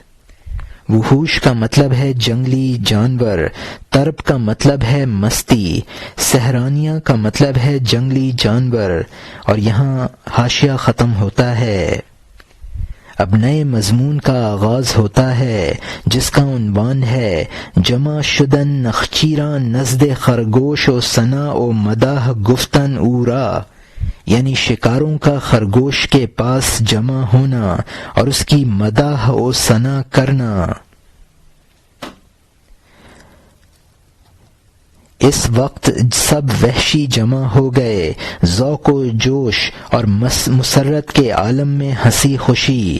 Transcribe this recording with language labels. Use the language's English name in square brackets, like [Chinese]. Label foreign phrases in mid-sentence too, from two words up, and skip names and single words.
[Urdu] وحوش کا مطلب ہے جنگلی جانور، ترب کا مطلب ہے مستی، سہرانیہ کا مطلب ہے جنگلی جانور۔ اور یہاں حاشیہ ختم ہوتا ہے۔ اب نئے مضمون کا آغاز ہوتا ہے جس کا عنوان ہے [Persian] جمع شدن نخچیراں نزد خرگوش و ثنا و مداح گفتن اورا، [Urdu] یعنی شکاروں کا خرگوش کے پاس جمع ہونا اور اس کی مداح و ثنا کرنا۔ اس وقت سب وحشی جمع ہو گئے، ذوق و جوش اور مسرت کے عالم میں ہنسی خوشی۔